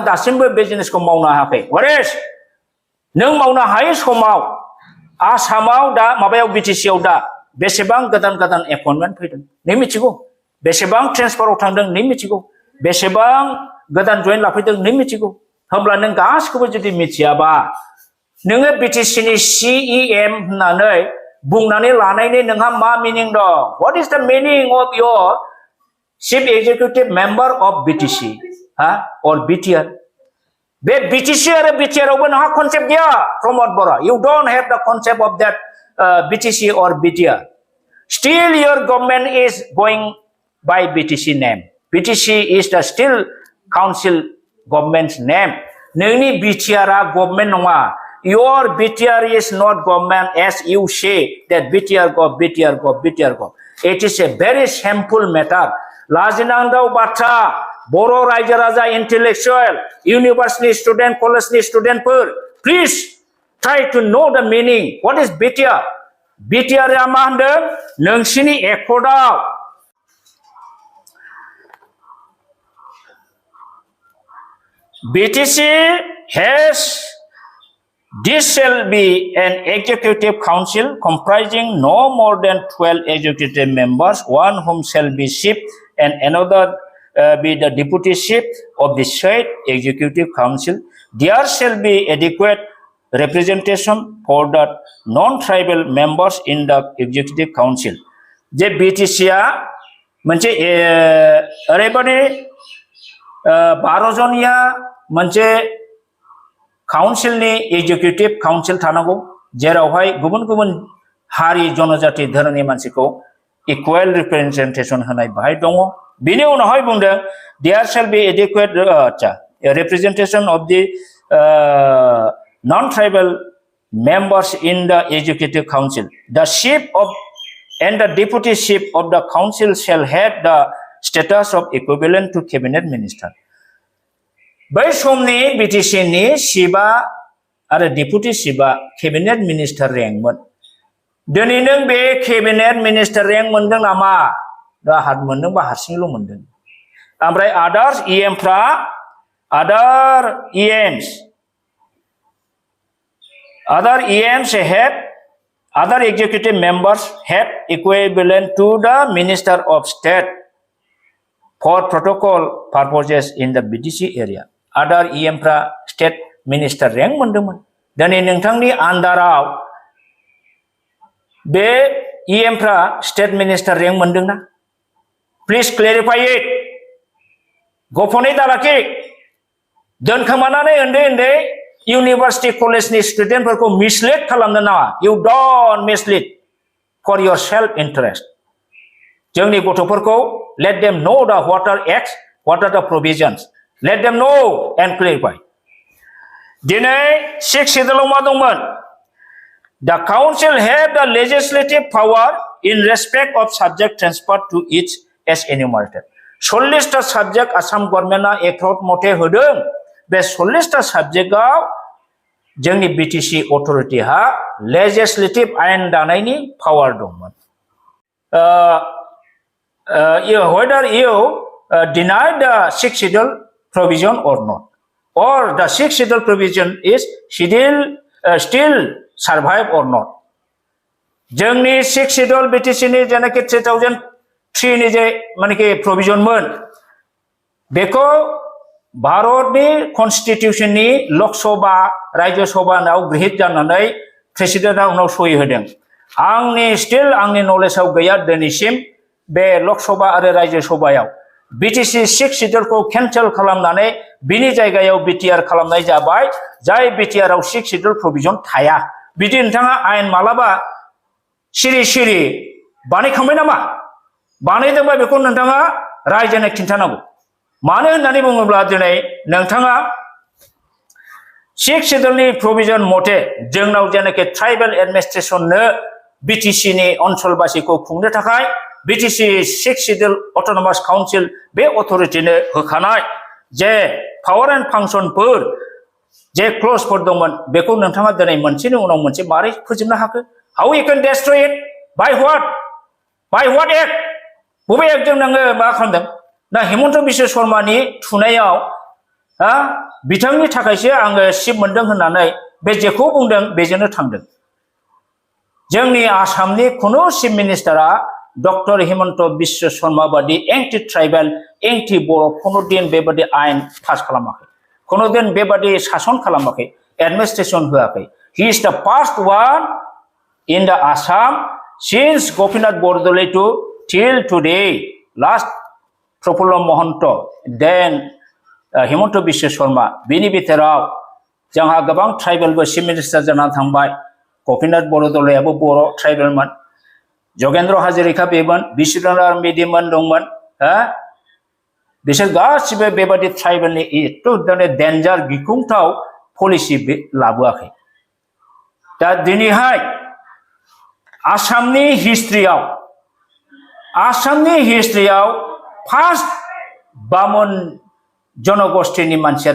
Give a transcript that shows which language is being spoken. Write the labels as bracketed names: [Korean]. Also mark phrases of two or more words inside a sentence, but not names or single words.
[Bodo] दासिमबो बिजनेसखौ मावनो हायाखै वरेस नों मावनो हायै समाव आसामाव दा माबायाव बिटिसिआव दा बेसेबां गोदान एपइन्टमेन्ट फैदों नों मिथिगौ बेसेबां ट्रेन्सफाराव थांदों नों मिथिगौ बेसेबां गोदान जइन लाफैदों नों मिथिगौ होमब्ला नों गासिखौबो जुदि मिथियाबा नोङो बिटिसिनि CEM होननानै बुंनानै लानायनि नोंहा मा मिनिं दं [English] What is the meaning of your chief executive member of BTC and BTR [Bodo] बे BTC आरो BTR आवबो नोंहा कन्सेप्ट गैया प्रमोद बरा [English] you don't have the concept of that BTC or BTR still your government is going by BTC name BTC is the still council government's name नोंनि BTR [Bodo] आ गभर्नमेन्ट नङा [English] your BTR is not government as you say that BTR gov it is a very shameful matter [Bodo] लाजिनांगौ बाथ्रा बर' रायजो राजा [English] intellectual university student [Bodo] कलेजनि स्टुडेन्टफोर [English] please try to know the meaning what is BTR [Bodo] BTR आ मा होनदों नोंसिनि एकर्डआव [English] BTC has this shall be an executive council comprising no more than 12 executive members one whom shall be chief and another be the deputy chief of the said executive council there shall be adequate representation for the non-tribal members in the executive council [Bodo] जे BTC आ मोनसे ओरैबादि 12 जनिया मोनसे काउन्सिलनि एक्जिक्यूटिव काउन्सिल थानांगौ जेरावहाय गुबुन हारि जनजाति धोरोमनि मानसिखौ [English] equal representation [Bodo] होनाय बाहाय दङ बिनि उनावहाय बुंदों [English] there shall be adequate representation of the non-tribal members in the executive council the chief of and the deputy chief of the council shall have the status of equivalent to cabinet minister [Bodo] बै समनि BTCनि चिफआ आरो डेपुटि चिफआ केबिनेट मिनिस्टार रेंकमोन दिनै नों बे [English] cabinet minister rank [Bodo] मोनदों नामा दा हात मोनदोंबा हारसिंल' मोनदों ओमफ्राय आदार्स EMफ्रा other [English] EMs have other executive members have equivalent to the minister of state for protocol purposes in the BTC area other [Bodo] EMफ्रा स्टेट मिनिस्टार रेंक मोनदोंमोन दिनै नोंथांनि आन्डाराव बे EMफ्रा [English] state minister rank [Bodo] मोनदोंना [English] please clarify it [Bodo] गफनै दालाखि दोनखोमानानै उन्दै इउनिभार्सिटि कलेजनि स्टुडेन्टफोरखौ मिसलिड खालामनो नाङा [English] you don't mislead for your self interest [Bodo] जोंनि गथ'फोरखौ [English] let them know the what are acts what are the provisions let them know and clarify [Bodo] दिनै 6 शेड्यूलआव मा दंमोन [English] the council have the legislative power in respect of subject transfer to each as enumerated [Bodo] 40 टा साबजेक्ट आसाम गभर्नमेन्टआ एक्ट मथे होदों बे 40 टा साबजेक्टआव जोंनि BTC अथरिटिहा लेजिस्लेटिभ आयेन दानायनि पावार दंमोन [English] whether you deny the 6th schedule provision or not or the 6th schedule provision is still survive or not जोंनि 6th [Bodo] schedule BTC नि जेनाखि 2003 नि जे मानेकि प्रोविजन मोन बेखौ भारतनि कन्स्टिट्यूशननि लोकसभा राज्य सभायाव गृहीत जानानै प्रेसिडेन्टआ उनाव सहि होदों आंनि नलेजआव गैया दिनैसिम बे लोकसभा आरो राज्य सभायाव [English] BTC 6th schedule [Bodo] कैंसल खालामनानै बिनि जायगायाव BTR खालामनाय जाबाय जाय BTR आव [English] 6th schedule provision [Bodo] थाया बिदि नोंथाङा आयेन मालाबा सिरि बानायखांबाय नामा बानायदोंबा बेखौ नोंथाङा रायजोनो खिन्थानांगौ मानो होननानै बुङोब्ला दिनै नोंथाङा [English] 6th schedule [Bodo] नि प्रोविजन मथे जोंनाव जेनाखि [English] tribal administrationनो [Bodo] BTC नि ओनसोलबासिखौ खुंनो थाखाय [English] BTC 6th schedule autonomous council [Bodo] बे अथरिटिनो होखानाय जे [English] power and functionफोर [Bodo] जे क्लजफोर दंमोन बेखौ नोंथाङा दिनै मोनसेनि उनाव मोनसे मारै फोजोबनो हाखो [English] how you can destroy it by what act [Bodo] बबे एक्टजों नोङो मा खालामदों दा हिमन्त बिश्व शर्मानि थुनायाव बिथांनि थाखायसो आङो सिट मोनदों होननानै बे जेखौ बुंदों बेजोंनो थांदों जोंनि आसामनि खुनु चिफ मिनिस्टारा डक्टर हिमन्त बिश्व शर्मा बादि [English] anti tribal anti [Bodo] बर' खुनु दिन बेबादि आयेन पास खालामाखै खुनु दिन बेबादि सासन खालामाखै एडमिनिस्ट्रेशन होआखै [English] he is the first one in the Assam since [Bodo] गोपीनाथ बरदलै [English] to till today last [Bodo] प्रफुल्ल महन्त देन हिमन्त बिश्व शर्मा बिनि बिथोराव जोंहा गोबां ट्राइबेलबो [English] chief minister [Bodo] जानानै थांबाय गोपीनाथ बरदलैयाबो बर' ट्राइबेलमोन जगेन्द्र हाजरिका बेमोन बिश्वनाथ मेडिमोन दंमोन बिसोर गासिबो बेबादि ट्राइबेलनि एथ' डेन्जार गिख्रंथाव पलिसि लाबोआखै दा दिनैहाय आसामनि हिस्ट्रियाव फार्स्ट बामन जनगोष्ठीनि मानसिया